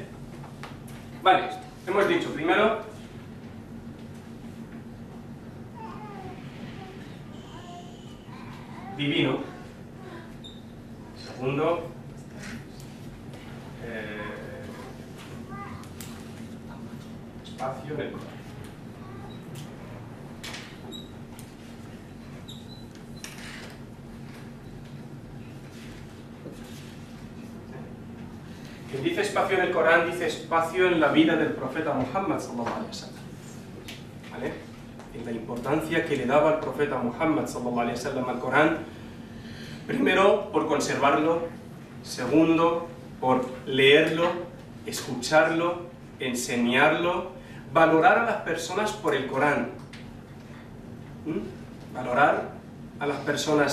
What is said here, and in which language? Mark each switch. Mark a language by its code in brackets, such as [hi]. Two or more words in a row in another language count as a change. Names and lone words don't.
[es] Vale, hemos dicho primero divino, segundo, espacio en el Corán. Quien dice espacio en el Corán dice espacio en la vida del profeta Muhammad [ar] صلى الله عليه وسلم. [es] ¿Vale? En la importancia que le daba el profeta Muhammad [ar] صلى الله عليه وسلم [es] al Corán, primero por conservarlo, segundo por leerlo, escucharlo, enseñarlo, valorar a las personas por el Corán. Valorar a las personas.